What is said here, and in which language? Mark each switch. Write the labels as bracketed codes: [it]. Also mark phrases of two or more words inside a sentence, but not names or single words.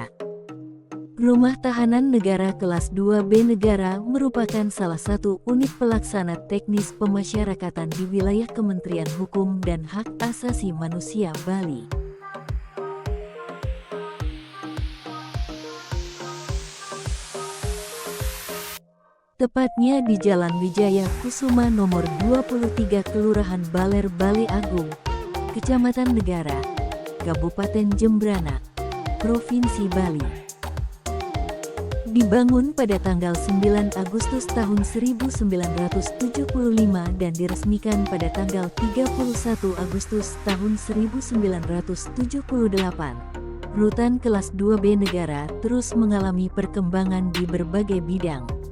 [id] Rumah Tahanan Negara Kelas 2B Negara merupakan salah satu unit pelaksana teknis pemasyarakatan di wilayah Kementerian Hukum dan Hak Asasi Manusia Bali. Tepatnya di Jalan Wijaya Kusuma nomor 23 Kelurahan Baler Bale Agung, Kecamatan Negara, Kabupaten Jembrana, Provinsi Bali. Dibangun pada tanggal 9 Agustus tahun 1975 dan diresmikan pada tanggal 31 Agustus tahun 1978. Rutan kelas 2B Negara terus mengalami perkembangan di berbagai bidang.